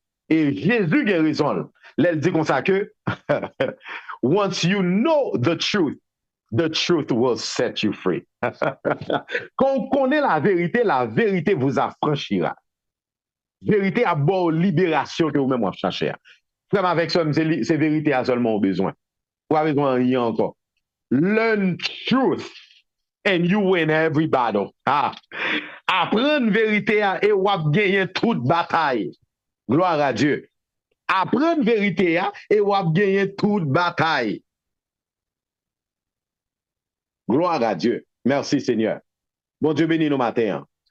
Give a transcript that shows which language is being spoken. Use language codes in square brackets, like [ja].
[fr] Et Jésus a raison. Il dit comme ça que [en] once you know the truth will set you free. [fr] Quand on connaît la vérité vous affranchira. Vérité à bord libération que vous-même vous cherchez. Frère, avec ça, c'est vérité à seulement besoin. Vous avez besoin de rien encore. [en] Learn truth and you win every battle. [fr] Apprendre vérité et vous gagner toute bataille. Gloire à Dieu. Apprendre vérité et vous gagner toute bataille. Gloire à Dieu. Merci Seigneur. Bon Dieu béni nos matins.